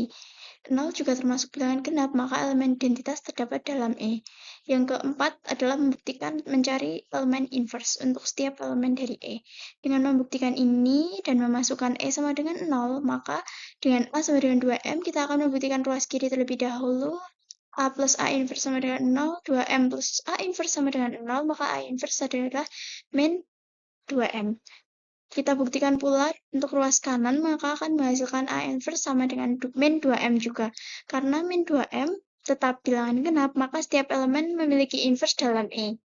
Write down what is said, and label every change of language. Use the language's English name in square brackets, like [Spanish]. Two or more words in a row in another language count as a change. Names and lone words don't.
[Indonesian] 0 juga termasuk bilangan genap, maka elemen identitas terdapat dalam E. Yang keempat adalah membuktikan mencari elemen inverse untuk setiap elemen dari E. Dengan membuktikan ini dan memasukkan E sama dengan 0, maka dengan A sama dengan 2M, kita akan membuktikan ruas kiri terlebih dahulu. A plus A inverse sama dengan 0, 2M plus A inverse sama dengan 0, maka A inverse adalah min 2M. Kita buktikan pula untuk ruas kanan, maka akan menghasilkan A inverse sama dengan min 2M juga. Karena min 2M tetap bilangan genap, maka setiap elemen memiliki inverse dalam E.